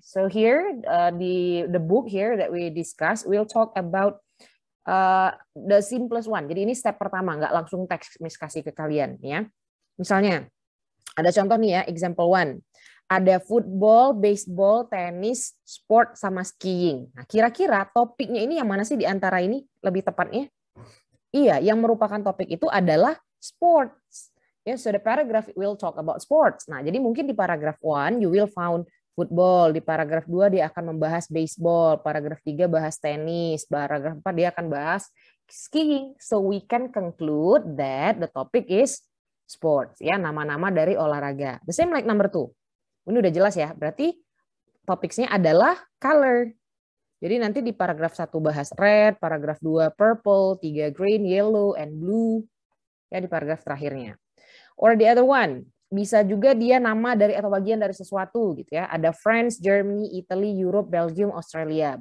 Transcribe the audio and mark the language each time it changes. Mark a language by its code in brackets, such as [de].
[en] So here the book here that we discuss, we'll talk about the simplest one. [id] Jadi ini step pertama, nggak langsung teks kasih ke kalian ya. Misalnya ada contoh nih ya, [en] example one. [id] Ada football, baseball, tenis, sport sama skiing. Nah, kira-kira topiknya ini yang mana sih di antara ini lebih tepatnya? Iya, yang merupakan topik itu adalah sports. [en] Yeah, so the paragraph will talk about sports. [id] Nah, jadi mungkin di paragraph 1 [en] you will found [id] football, di paragraph 2 dia akan membahas baseball, paragraph 3 bahas tenis, paragraph 4 dia akan bahas skiing. [en] So we can conclude that the topic is sports, [id] ya, nama-nama dari olahraga. [en] The same like number 2. [id] Ini udah jelas ya, berarti topiknya adalah color. Jadi nanti di paragraph 1 bahas red, paragraph 2 purple, 3 green, [en] yellow, and blue. [id] Ya, di paragraph terakhirnya. [en] Or the other one, [id] bisa juga dia nama dari atau bagian dari sesuatu gitu ya. Ada France, Germany, Italy, Europe, Belgium, Australia.